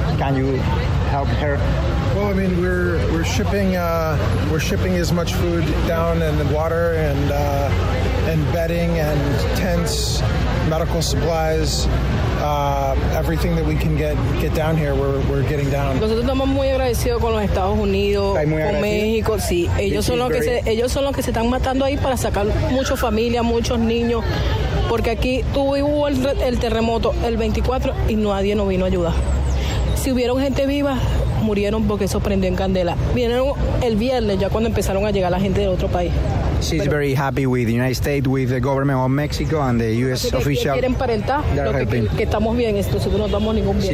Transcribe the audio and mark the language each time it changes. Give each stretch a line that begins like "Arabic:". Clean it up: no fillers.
English: Can you help her? Well, I mean, we're shipping as much food down and water and bedding and tents, medical supplies, everything that we can get down here, we're getting down.
Spanish: Nosotros estamos muy agradecidos con los Estados Unidos, con México, sí. Ellos son los que se están matando ahí para sacar muchas familias, muchos niños, porque aquí hubo el terremoto el 24 y nadie nos vino a ayudar. Si hubieron gente viva, murieron porque eso prendió en candela. Vinieron el viernes, ya cuando empezaron a llegar la gente del otro país.
English: She's very happy with the United States, with the government of Mexico and the U.S. official.
Spanish: Quieren parentar, que estamos bien, esto, nosotros no estamos ningún bien.